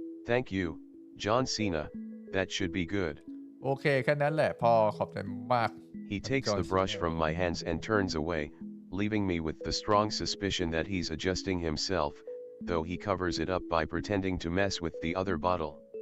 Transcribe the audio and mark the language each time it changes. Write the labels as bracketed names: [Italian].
[English] Thank you, John Cena, that should be good. [Thai] โอเคแค่นั้นแหละพอขอบใจมาก [English] He takes the brush from my hands and turns away, leaving me with the strong suspicion that he's adjusting himself, though he covers it up by pretending to mess with the other bottle.